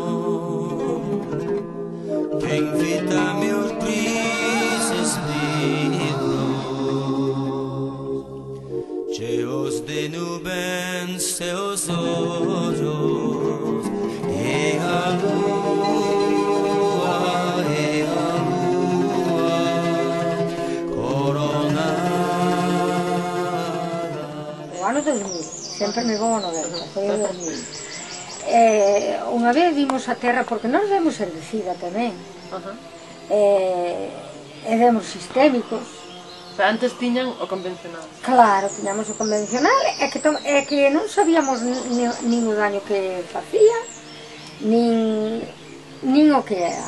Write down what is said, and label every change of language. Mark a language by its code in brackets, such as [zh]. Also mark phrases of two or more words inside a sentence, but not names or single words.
[pt] Quem vita meus tristes vidros, cheios de nuvens seus olhos, e a lua. [gl] Ano 2000, sempre me vou ao 90, foi o 2000. Unha vez vimos a terra, porque nós vemos herbicida tamén, e vemos sistémicos. Antes tiñan o convencional. Claro, tiñamos o convencional, é que non sabíamos nin o daño que facía, nin o que era.